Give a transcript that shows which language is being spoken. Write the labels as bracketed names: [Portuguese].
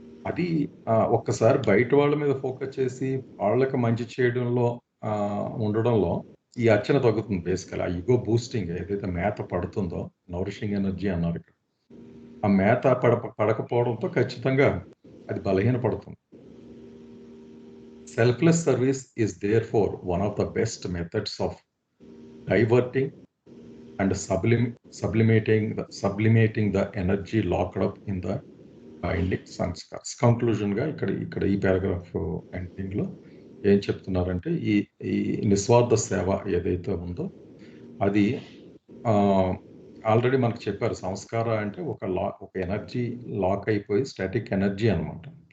[Telugu] అది ఒక్కసారి బయట వాళ్ళ మీద ఫోకస్ చేసి వాళ్ళకి మంచి చేయడంలో ఉండడంలో ఈ అర్చన తగ్గుతుంది. బేసికల్ ఆ ఈగో బూస్టింగ్ ఏదైతే మేత పడుతుందో, నౌరిషింగ్ ఎనర్జీ అన్నారు ఇక్కడ, ఆ మేత పడకపోవడంతో ఖచ్చితంగా అది బలహీనపడుతుంది. [English] Selfless service is therefore one of the best methods of diverting and sublimating the energy locked up in the binding sanskars. [Telugu] Conclusion గా ఇక్కడ ఈ పారాగ్రాఫ్ ఎండింగ్ లో ఏం చెప్తున్నారంటే, ఈ నిస్వార్థ సేవ ఏదైతే ఉందో అది ఆల్రెడీ మనకు చెప్పారు. సంస్కార అంటే ఒక ఎనర్జీ లాక్ అయిపోయి స్టాటిక్ ఎనర్జీ అనమాట.